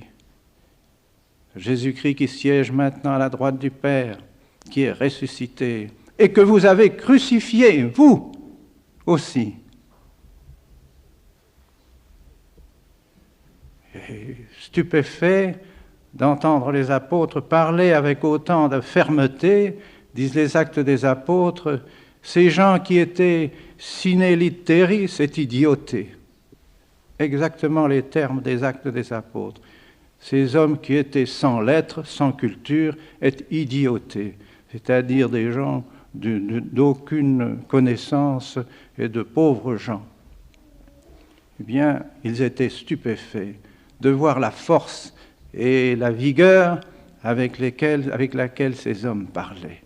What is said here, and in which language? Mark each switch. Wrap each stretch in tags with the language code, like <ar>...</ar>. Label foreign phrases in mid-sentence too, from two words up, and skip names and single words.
<fr>Jésus-Christ qui siège maintenant à la droite du Père, qui est ressuscité, et que vous avez crucifié, vous aussi. Et stupéfait d'entendre les apôtres parler avec autant de fermeté, disent les Actes des Apôtres, ces gens qui étaient</fr> <la>sine litteris et idiotés.</la> <fr>Exactement les termes des Actes des Apôtres. Ces hommes qui étaient sans lettres, sans culture, étaient idiotés, c'est-à-dire des gens d'aucune connaissance et de pauvres gens. Eh bien, ils étaient stupéfaits de voir la force et la vigueur avec laquelle ces hommes parlaient.</fr>